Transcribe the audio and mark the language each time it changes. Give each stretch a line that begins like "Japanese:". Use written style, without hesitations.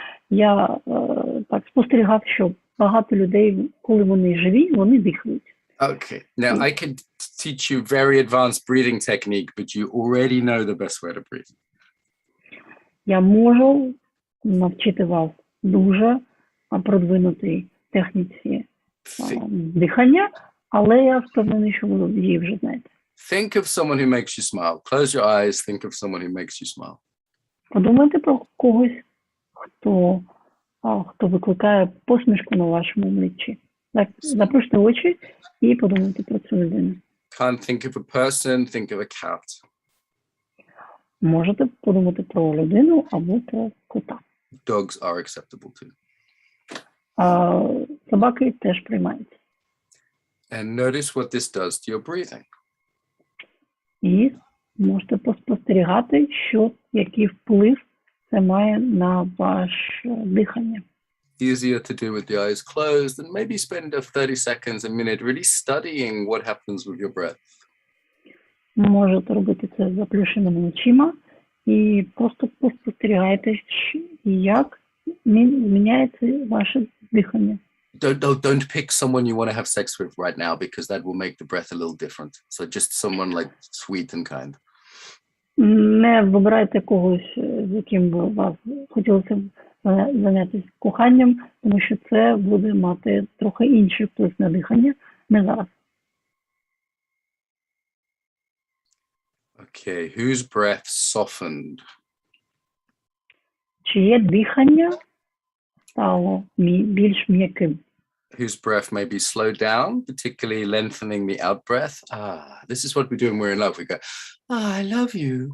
Ukrainian: Я так спостерігав, що багато людей, коли вони живі, вони дихають.
English: Okay. Now I can teach you very advanced breathing technique, but you already know the best way to breathe.
Ukrainian: Я можу навчити вас дуже продвинутій техніці дихання, але я впевнений, що ви її вже знаєте.
English: Think of someone who makes you smile. Close your eyes. Think of someone who makes you smile.
Ukrainian: Подумайте про когось, хто викликає посмішку на вашому обличчі. Так, заплющте очі і подумайте про цю людину.
English: Can't think of a person. Think of a cat.
Ukrainian: Можете подумати про людину або про кота.
English: Dogs are acceptable too.
Ukrainian: Собаки теж приймаються.
English: And notice what this does to your breathing.
Ukrainian: І можете поспостерігати, який вплив це має на ваше дихання.
English: Easier to do with the eyes closed, and maybe spend 30 seconds, a minute really studying what happens with your breath.
Ukrainian: Можете робити це з заплющеними очима і просто поспостерігайте, як зміняється ваше дихання.
English: Don't pick someone you want to have sex with right now, because that will make the breath a little different. So just someone like sweet and kind.
Ukrainian: Не вибирайте когось, з яким би вас хотілося зайнятися коханням, тому що це буде мати трохи інший вплив на дихання, не зараз.
English: Okay, whose breath softened?
Ukrainian: Чиє дихання стало більш м'яким?
English: Whose breath may be slowed down, particularly lengthening the out breath. This is what we do when we're in love. We go, I love you.